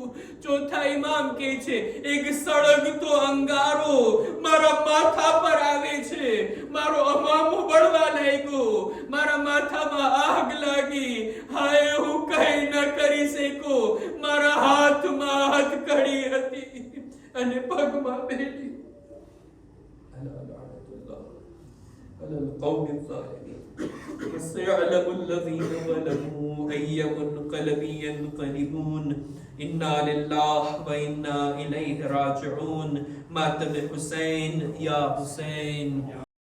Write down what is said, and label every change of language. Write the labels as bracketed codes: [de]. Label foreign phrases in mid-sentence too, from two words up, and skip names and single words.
[gu] ચોથા ઇમામ કહે છે એક સળગતો અંગારો મારા માથા પર આવે છે, મારો અમામો બળવા લાગ્યો, મારા માથામાં આગ લાગી. હાય હું કઈ ન કરી શકો. મારા હાથમાં હથકડી હતી અને પગમાં બેઠી. [ar] على القوم الظالمين وسيعلم الذين ظلموا أي منقلب ينقلبون إنا لله وإنا إليه راجعون. [ur] ماتم حسين يا حسين.